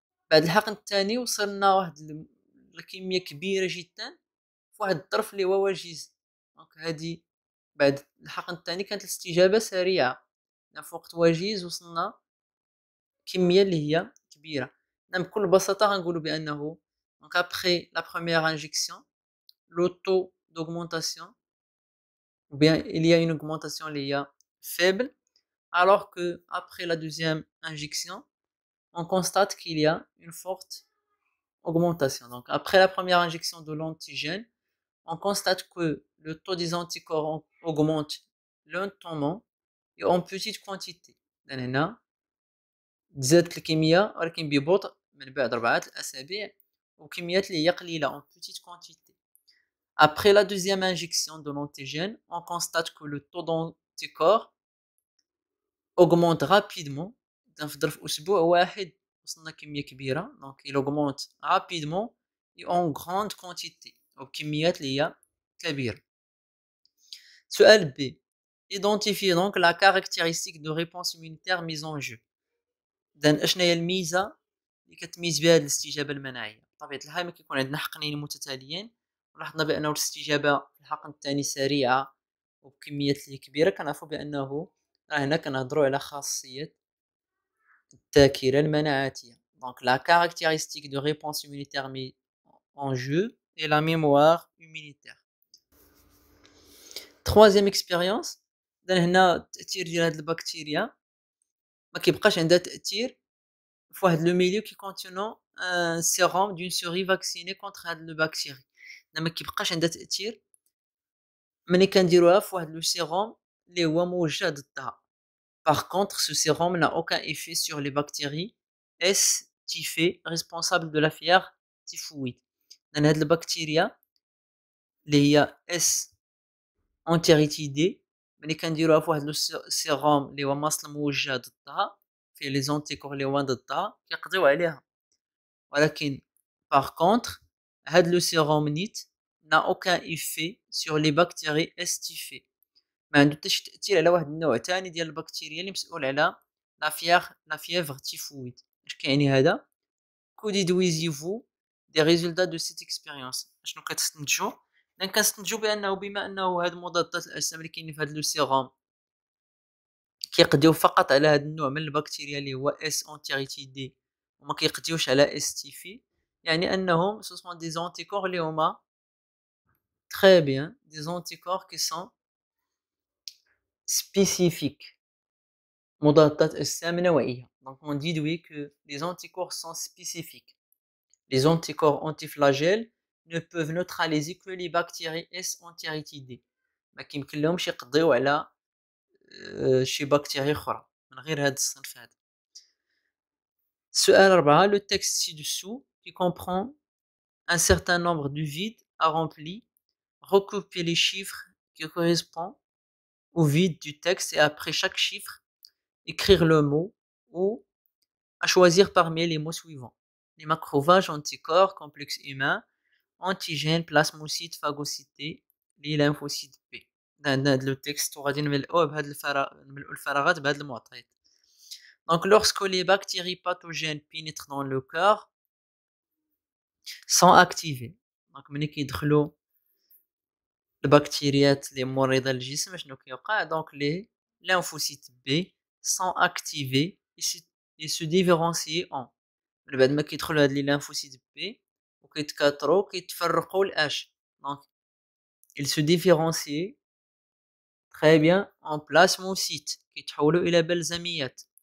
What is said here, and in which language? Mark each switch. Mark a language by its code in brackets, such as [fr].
[ar] بعد الحقن الثاني وصلنا واحد الكميه كبيره جدا في واحد الظرف اللي هو وجيز. دونك هادي بعد الحقن الثاني كانت الاستجابه سريعه، في وقت وجيز وصلنا كميه اللي هي كبيره. بكل بساطه غنقولوا بانه دونك [fr] après la première injection le taux d'augmentation ou bien il y a une augmentation اللي هي faible, alors que après la deuxième injection on constate qu'il y a une forte augmentation. Donc après la première injection de l'antigène, on constate que le taux des anticorps augmente lentement et en petite quantité. [ar] لأن هنا تزادت الكمية ولكن ببطء من بعد 4 أسابيع، وكميات اللي هي قليلة [fr] en petite quantité. Après la deuxième injection de l'antigène, on constate que le taux d'anticorps augmente rapidement. [ar] في ظرف أسبوع واحد وصلنا كمية كبيرة، [fr] donc il augmente rapidement et en grande quantité [ar] وبكميات اللي هي كبيرة. سؤال B. [fr] Identifiez donc la caractéristique de réponse immunitaire mise en jeu. [ar] إذن أشنا هي الميزة اللي كتميز بها هاد الاستجابة المناعية؟ بطبيعة الحال ملي كيكون عندنا حقنين متتاليين ولاحظنا بأنه الاستجابة في الحقن الثاني سريعة وبكميات اللي كبيرة كنعرفوا بأنه راه هنا كنهضروا على خاصية الذاكرة المناعاتية. [fr] Donc la caractéristique de réponse immunitaire mise en jeu est la mémoire immunitaire. Troisième expérience، [ar] إذن هنا التأثير ديال هاد البكتيريا ما كيبقاش عندها تأثير فواحد لو [fr] milieu qui contenant un sérum d'une souris vaccinée contre [ar] هاد البكتيريا. ما كيبقاش عندها تأثير ملي كنديروها فواحد لو sérum اللي هو موجه ضدها. [fr] Par contre, ce sérum n'a aucun effet sur les bactéries S. typhées responsables de la fièvre typhoïde. [ar] لأن هاد البكتيريا اللي هي S entéritidée ملي كنديروها فواحد لو sérum اللي هو ماصل موجه ضدها فيه لي زونتيكور اللي هو ضدها كيقضيو عليها. ولكن [fr] par contre هاد لو sérum نيت n'a aucun effet sur les bactéries S. typhées. [ar] ما عنده حتى شي تأثير على واحد النوع تاني ديال البكتيريا اللي مسؤول على لا fièvre typhoïde. اش كيعني هذا؟ [fr] que déduisez-vous des résultats de cette expérience؟ [ar] اشنو كتستنتجوا؟ إذن كنستنتجوا بأنه بما أنه هاد مضادات الأجسام اللي كاينين في هاد لو سيروم كيقضيو فقط على هاد النوع من البكتيريا اللي هو S. entéritidée وما كيقضيوش على S. [fr] typhée، [ar] يعني أنهم [fr] ce sont des anticorps اللي هما très bien des anticorps qui sont spécifiques [ar] مضادات أجسام نوعية. [fr] Donc on déduit que les anticorps sont spécifiques. Les anticorps antiflagelles ne peuvent neutraliser que les bactéries S. entéritidées. [ar] ما كيمكنلهمش يقضيو على شي بكتيريا أخرى من غير هاد الصنف هذا. السؤال 4. [fr] Le texte ci-dessous qui comprend un certain nombre de vides à remplir, recoupez les chiffres qui correspondent au vide du texte et après chaque chiffre écrire le mot ou à choisir parmi les mots suivants: les macrophages, anticorps, complexe humain, antigènes, plasmocytes, phagocytés, les lymphocytes B. [ar] عندنا هاد لو تكست وغادي نملؤوه بهاد نملؤوا الفراغات بهاد المعطيات. [fr] Donc lorsque les bactéries pathogènes pénètrent dans le corps sont activées. [ar] Donc ملي كيدخلوا البكتيريات اللي مريضة للجسم شنو كيوقع؟ دونك [fr] les lymphocytes B sont activés et se différencient en [ar] من بعد ما كيدخلوا هاد لي lymphocytes B وكيتكاثروا كيتفرقوا لأش. [fr] Donc ils se différencient très bien en plasmocytes [ar] كيتحولوا إلى بلزميات.